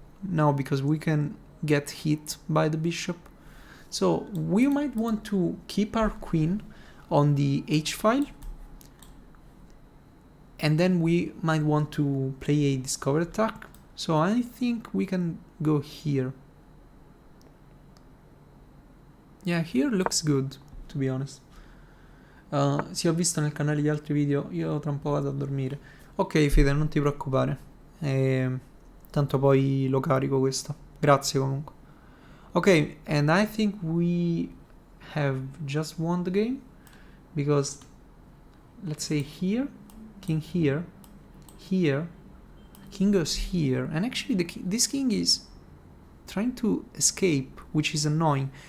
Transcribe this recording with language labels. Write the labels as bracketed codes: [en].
[en] No, because we can get hit by the bishop. So we might want to keep our queen on the h-file, and then we might want to play a discover attack. So I think we can go here. Yeah, here looks good, to be honest. [it] Sì, ho visto nel canale gli altri video, io tra un po' vado a dormire. Ok Fede, non ti preoccupare, tanto poi lo carico questo. Grazie comunque. [en] Ok, and I think we have just won the game, because let's say here, king here, here, king goes here, and actually this king is trying to escape, which is annoying.